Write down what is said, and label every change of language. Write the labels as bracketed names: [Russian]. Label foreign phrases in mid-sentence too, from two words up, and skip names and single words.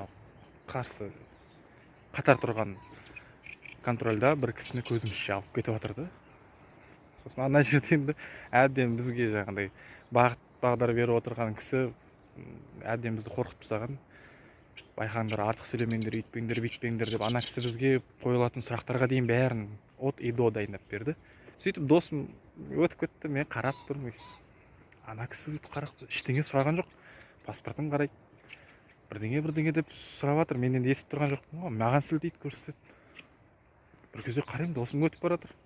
[Kazakh] Алдымызда қарсы қатар тұрған контрольда бір кісіні көзімізше алып кетіп жатыр да. Сосын ана жерде енді әбден бізге жаңағыдай бағыт бағдар беріп отырған кісі әбден бізді қорқытып тастаған. Байқаңдар, артық сөйлемеңдер, үйтпеңдер, бүйтпеңдер деп ана кісі бізге қойылатын сұрақтарға дейін бәрін [Russian] от и до [Kazakh] дайындап берді. Сөйтіп досым өтіп кетті, мен қарап тұрмын. Ана кісі өйтіп қарап ештеңе сұраған жоқ. Паспортын қарайды. Бірдеңе деп сұрап жатыр. Мен енді естіп тұрған жоқпын ғой. Маған сілтейді, көрсетеді. Бір кезде қараймын, досым өтіп бара жатыр.